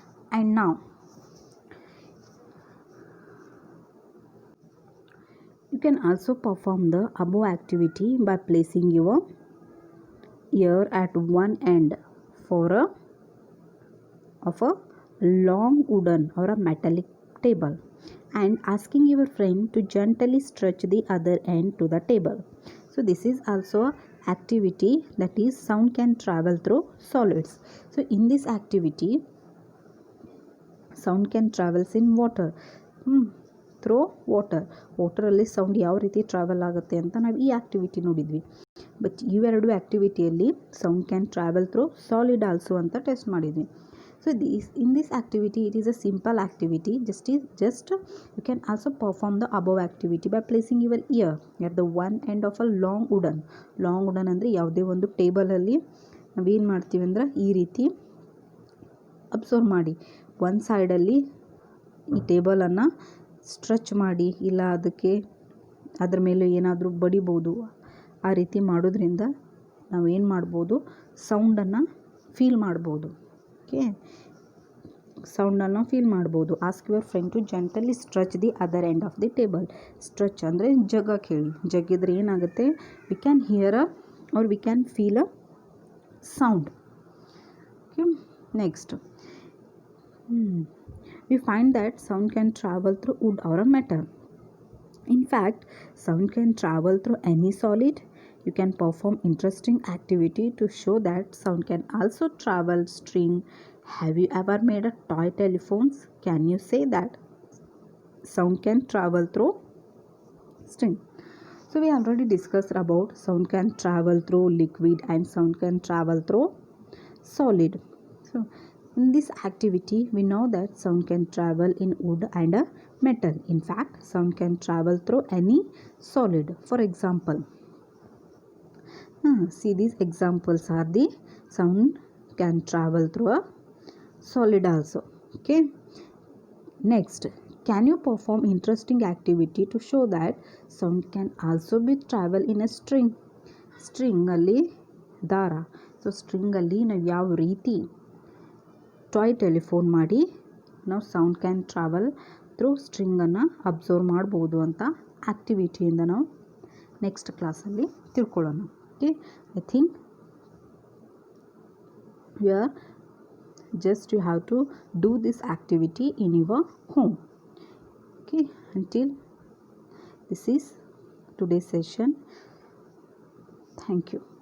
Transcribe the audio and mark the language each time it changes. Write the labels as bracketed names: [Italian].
[English] And now you can also perform the above activity by placing your ear at one end of a long wooden or a metallic table and asking your friend to gently stretch the other end to the table. So this is also activity, that is sound can travel through solids. So in this activity sound can travels in water, [Kannada] through ವಾಟರಲ್ಲಿ sound ಯಾವ ರೀತಿ travel ಆಗುತ್ತೆ ಅಂತ ನಾವು ಈ activity ನೋಡಿದ್ವಿ. But ಇವೆರಡು ಆ್ಯಕ್ಟಿವಿಟಿಯಲ್ಲಿ [English] sound can travel through solid also [Kannada] ಅಂತ test ಮಾಡಿದ್ವಿ. [English] So in this activity it is a simple activity. Just you can also perform the above activity by placing your ear at the one end of a long wooden [Kannada] ಅಂದರೆ ಯಾವುದೇ ಒಂದು ಟೇಬಲಲ್ಲಿ ನಾವೇನು ಮಾಡ್ತೀವಿ ಅಂದ್ರೆ ಈ ರೀತಿ ಅಬ್ಸರ್ವ್ ಮಾಡಿ, ಒಂದು ಸೈಡಲ್ಲಿ ಈ ಟೇಬಲನ್ನು ಸ್ಟ್ರೆಚ್ ಮಾಡಿ ಇಲ್ಲ ಅದ್ರ ಮೇಲೆ ಏನಾದರೂ ಬಡಿಬೋದು. ಆ ರೀತಿ ಮಾಡೋದ್ರಿಂದ ನಾವೇನು ಮಾಡ್ಬೋದು, ಸೌಂಡನ್ನು ಫೀಲ್ ಮಾಡ್ಬೋದು. ಓಕೆ. ಸೌಂಡನ್ನು ಫೀಲ್ ಮಾಡ್ಬೋದು. [English] Ask your friend to gently stretch the other end of the table. [Kannada] Stretch ಅಂದರೆ ಜಗ್ಗಕ್ಕೆ ಹೇಳಿ, ಜಗ್ಗಿದ್ರೆ ಏನಾಗುತ್ತೆ, [English] We can hear or we can feel a sound. [Kannada] Okay. Next [English] we find that sound can travel through wood or a metal. In fact, sound can travel through any solid. You can perform interesting activity to show that sound can also travel string. Have you ever made a toy telephones? Can you say that sound can travel through string? So we already discussed about sound can travel through liquid and sound can travel through solid. So in this activity we know that sound can travel in wood and a metal. In fact, sound can travel through any solid. For example, see, these examples are the sound can travel through a solid also. Okay, next, can you perform interesting activity to show that sound can also be travel in a string? [Kannada] String ಅಲ್ಲಿ ದಾರ. So ಸ್ಟ್ರಿಂಗಲ್ಲಿ ನಾವು ಯಾವ ರೀತಿ toy telephone ಮಾಡಿ ನಾವು [English] sound can travel through [Kannada] ಸ್ಟ್ರಿಂಗನ್ನು observe ಮಾಡ್ಬೋದು ಅಂತ ಆ್ಯಕ್ಟಿವಿಟಿಯಿಂದ ನಾವು ನೆಕ್ಸ್ಟ್ ಕ್ಲಾಸಲ್ಲಿ ತಿಳ್ಕೊಳ್ಳೋಣ. [English] Okay, I think you have to do this activity in your home. Okay, until this is today's session. Thank you.